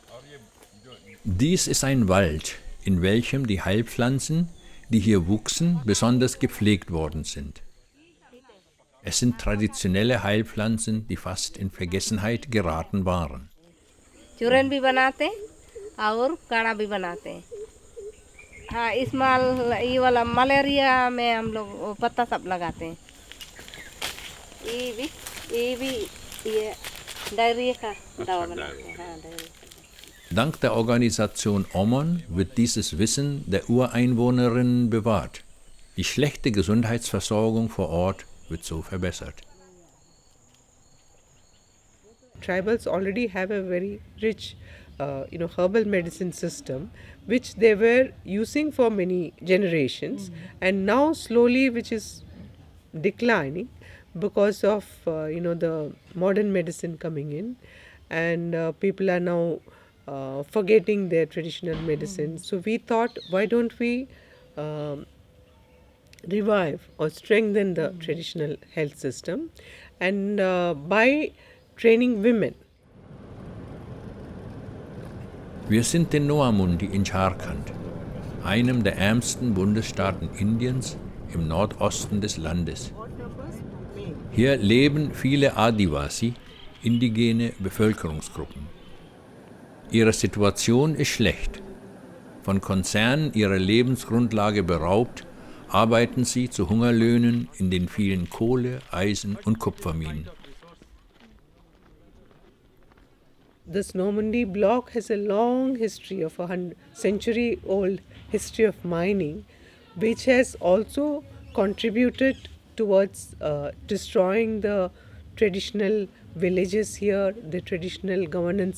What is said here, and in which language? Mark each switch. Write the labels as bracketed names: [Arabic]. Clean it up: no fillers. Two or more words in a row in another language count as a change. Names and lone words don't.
[German] Dies ist ein Wald, in welchem die Heilpflanzen, die hier wuchsen, besonders gepflegt worden sind. Es sind traditionelle Heilpflanzen, die fast in Vergessenheit geraten waren. [Hindi] चूरन भी बनाते और काढ़ा भी बनाते। हाँ, ये वाला मलेरिया में हम लोग वो पत्ता सब लगाते हैं। ये डायरिया का दवा बनाते हैं। हाँ, डायरिया। [German] Dank der Organisation OMON wird dieses Wissen der Ureinwohnerinnen bewahrt. Die schlechte Gesundheitsversorgung vor Ort wird so verbessert. [English] Tribals already have a very rich, herbal medicine system, which they were using for many generations, and now slowly, which is declining because of the modern medicine coming in, and people are now forgetting their traditional medicine. So we thought, why don't we revive or strengthen the traditional health system, and by training women. [German] Wir sind in Noamundi in Jharkhand, einem der ärmsten Bundesstaaten Indiens im Nordosten des Landes. Hier leben viele Adivasi, indigene Bevölkerungsgruppen. Ihre Situation ist schlecht. Von Konzernen ihrer Lebensgrundlage beraubt, arbeiten sie zu Hungerlöhnen in den vielen Kohle-, Eisen- und Kupferminen. [English] This Normandy block has a long history of a century-old history of mining, which has also contributed towards destroying the traditional villages here, the traditional governance